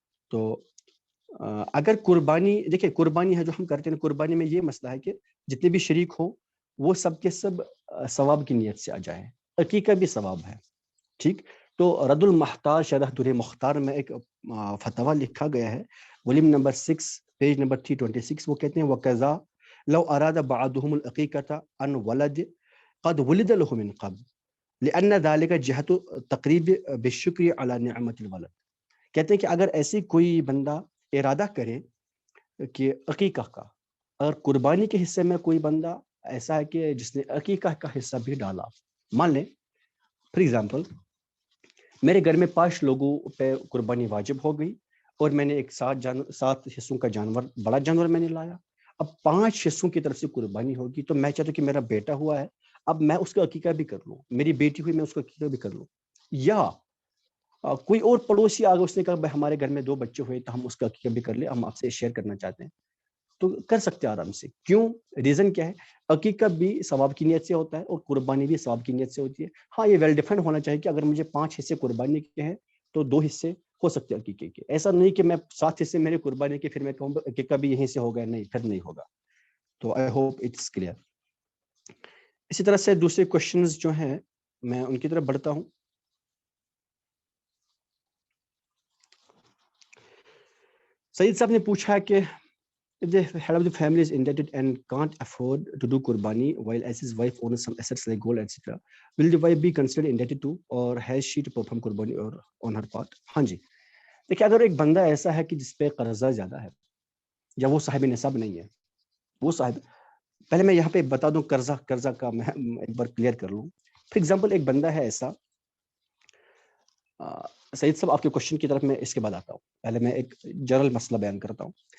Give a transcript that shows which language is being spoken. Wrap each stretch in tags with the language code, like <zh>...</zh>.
<ur>تو اگر قربانی, دیکھیں قربانی ہے جو ہم کرتے ہیں, قربانی میں یہ مسئلہ ہے کہ جتنے بھی شریک ہوں وہ سب کے سب ثواب کی نیت سے آ جائیں, عقیقہ بھی ثواب ہے. ٹھیک, تو رد المحتاج شرح در مختار میں ایک فتویٰ لکھا گیا ہے, والیوم نمبر 6 پیج نمبر 326. وہ کہتے ہیں وقضا</ur> <ar>لو اراد بعضهم العقیقۃ عن ولد قد ولد له من قبل لأن ذلك جهة تقریب بالشکر على نعمت الولد.</ar> <ur>کہتے ہیں کہ اگر ایسی کوئی بندہ ارادہ کرے کہ عقیقہ کا، اگر قربانی کے حصے میں کوئی بندہ ایسا ہے کہ جس نے عقیقہ کا حصہ بھی ڈالا، مان لیں فار ایگزامپل میرے گھر میں 5 لوگوں پہ قربانی واجب ہو گئی اور میں نے ایک 7 حصوں کا جانور، بڑا جانور میں نے لایا، اب 5 حصوں کی طرف سے قربانی ہوگی، تو میں چاہتا ہوں کہ میرا بیٹا ہوا ہے، اب میں اس کا عقیقہ بھی کر لوں، میری بیٹی ہوئی میں اس کا عقیقہ بھی کر لوں، یا کوئی اور پڑوسی آگے اس نے کہا بھائی ہمارے گھر میں 2 بچے ہوئے تو ہم اس کا عقیقہ بھی کر لیں، ہم آپ سے شیئر کرنا چاہتے ہیں، تو کر سکتے ہیں آرام سے. کیوں؟ ریزن کیا ہے؟ عقیقہ بھی ثواب کی نیت سے ہوتا ہے اور قربانی بھی ثواب کی نیت سے ہوتی ہے. ہاں یہ ویل ڈیفائنڈ ہونا چاہیے کہ اگر مجھے 5 حصے قربانی کے ہیں تو 2 حصے ہو سکتے ہیں عقیقے کے. ایسا نہیں کہ میں 7 حصے میرے قربانی کے پھر میں کہوں عقیقہ بھی یہیں سے ہوگا، نہیں، پھر نہیں ہوگا. تو</ur> <en>I hope it's clear.</en> <ur>اسی طرح سے دوسرے کوشچنز جو ہیں میں ان کی طرف بڑھتا ہوں. سعید صاحب نے پوچھا کہ</ur> <en>if the head of the family is indebted and can't afford to do qurbani while as his wife owns some assets like gold etc, will the wife be considered indebted to or has she to perform qurbani or on her part?</en> <ur>ہاں جی دیکھیں، اگر ایک بندہ ایسا ہے کہ جس پہ قرضہ زیادہ ہے یا وہ صاحب نصاب نہیں ہے، وہ صاحب، پہلے میں یہاں پہ بتا دوں قرضہ کا میں ایک بار کلیئر کر لوں. فار ایگزامپل ایک بندہ ہے ایسا، سعید صاحب آپ کے کوشچن کی طرف میں اس کے بعد آتا ہوں، پہلے میں ایک جنرل مسئلہ بیان کرتا ہوں.</ur>